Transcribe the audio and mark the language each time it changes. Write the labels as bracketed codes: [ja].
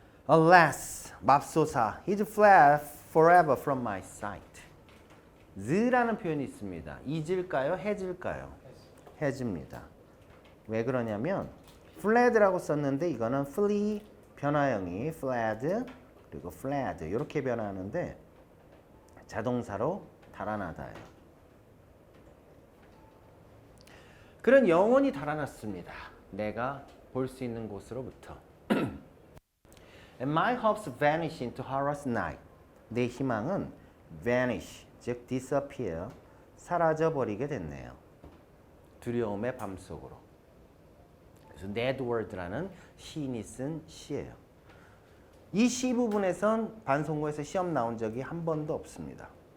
[en] Alas, [ko] 맙소사, [en] he's fled forever from my sight. [ko] z라는 표현이 있습니다. is일까요? has일까요? has입니다. 왜 그러냐면 fled라고 썼는데 이거는 flee 변화형이 fled 그리고 fled 이렇게 변화하는데 자동사로 달아나다예요. 그런 영혼이 달아났습니다. 내가 볼 수 있는 곳으로부터. [en] And my hopes vanish into horror's night. [ko] 내 희망은 vanish, 즉 disappear, 사라져버리게 됐네요. 두려움의 밤속으로. 그래서 Ned Ward라는 시인이 쓴 시예요. 이 시 부분에선 반송고에서 시험 나온 적이 한 번도 없습니다.